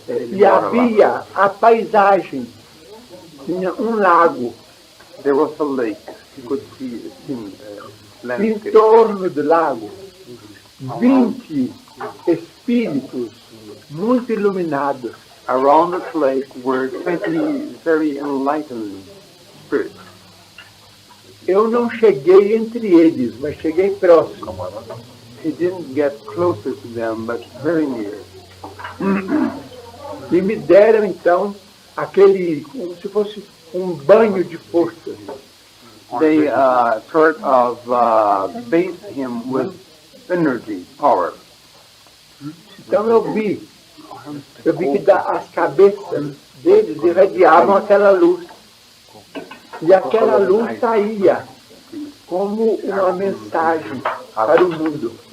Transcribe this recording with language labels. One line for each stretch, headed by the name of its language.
Portuguese: E havia a paisagem, tinha lago.
English: There was a lake. You could see landscape.
Portuguese: Em torno do lago, 20 espíritos muito iluminados.
English: Around this lake were 20 very enlightened spirits.
Portuguese: Eu não cheguei entre eles, mas cheguei próximo.
English: He didn't get closer to them, but very near.
Portuguese: E me deram, então, aquele, como se fosse banho de força.
English: They sort of bathed him with energy, power.
Portuguese: Então eu vi que as cabeças deles irradiavam aquela luz. E aquela luz saía como uma mensagem para o mundo.